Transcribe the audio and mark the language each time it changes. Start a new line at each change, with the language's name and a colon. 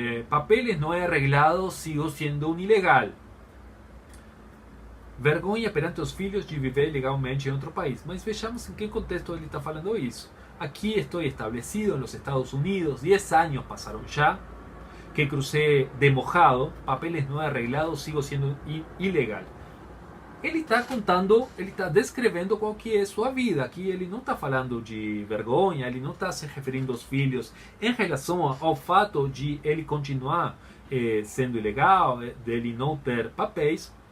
Portuguese: Papeles não arreglados, sigo sendo um ilegal. Vergonha perante os filhos de viver legalmente em outro país. Mas vejamos em que contexto ele está falando isso.
Spanish: Aquí estoy establecido en los Estados Unidos, 10 años pasaron ya, que crucé de mojado, papeles no arreglados, sigo siendo ilegal.
Portuguese: Ele está contando, ele está descrevendo qual que é sua vida. Aqui ele não está falando de vergonha, ele não está se referindo aos filhos em relação ao fato de ele continuar sendo ilegal, dele não ter papéis.